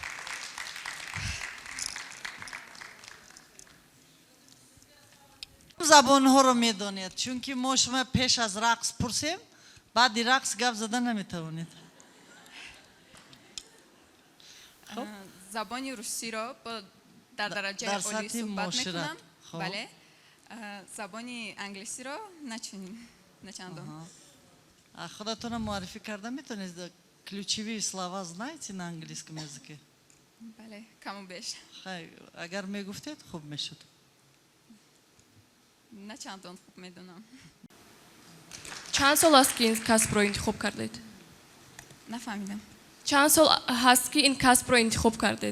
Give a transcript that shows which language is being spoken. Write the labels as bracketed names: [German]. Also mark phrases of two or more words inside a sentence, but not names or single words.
[Tajik] забонҳоро медонед, чунки мо шумо пеш аз рақс пурсем, баъди рақс гап зада наметавонед. забони русиро дар дараҷаи олӣ суҳбат мекунам. бале. забони англисиро начандон. худатона муаррифӣ карда метавонед? [Russian] ключевые слова знаете на английском языке? [Tajik] бале, каму беш. агар мегуфтед хуб мешуд. [Persian] نه چندان خوب میدونم. چند سال است که این کسب رو انتخاب کردید؟ نفهمیدم. چند سال هست که این کسب رو انتخاب کردید؟